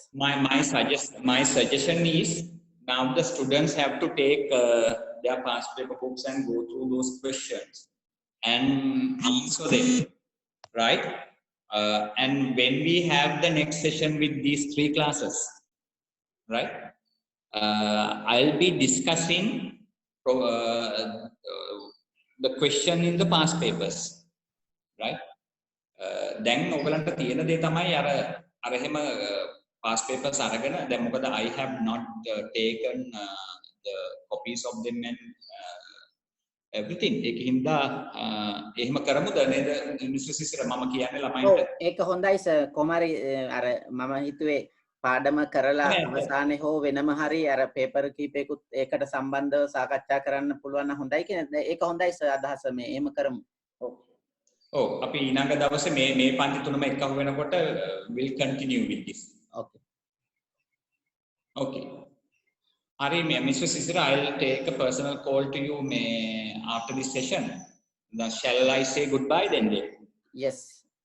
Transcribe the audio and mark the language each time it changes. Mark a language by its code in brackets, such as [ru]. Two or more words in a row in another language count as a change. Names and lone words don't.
[en] My suggestion is now the students have to take their past paper books and go through those questions and answer them, right? And when we have the next session with these 3 classes, right? I'll be discussing the question in the past papers, right? [si] දැන් ඔයගලන්ට තියෙන දේ තමයි අර එහෙම [en] past papers [si] අරගෙන දැන් මොකද [en] I have not taken the copies of them and everything [si] ඒකින්ද එහෙම කරමුද නේද මිස්ටර් සිසිර මම කියන්නේ ළමයින්ට ඒක හොඳයි සර් කොමාරි අර මම හිතුවේ පාඩම කරලා අවසානයේ හෝ වෙනම හරි අර පේපර් කීපයකුත් ඒකට සම්බන්ධව සාකච්ඡා කරන්න පුළුවන් නම් හොඳයි කියන ඒක හොඳයි සර් අදහස මේ එහෙම කරමු අපි ඊළඟ දවසේ මේ පන්ති තුනම එකම වෙනකොට [en] will continue with this. Okay. Hari Mr. Sisira, I'll take a personal call to you after this session. Shall I say goodbye then? Yes.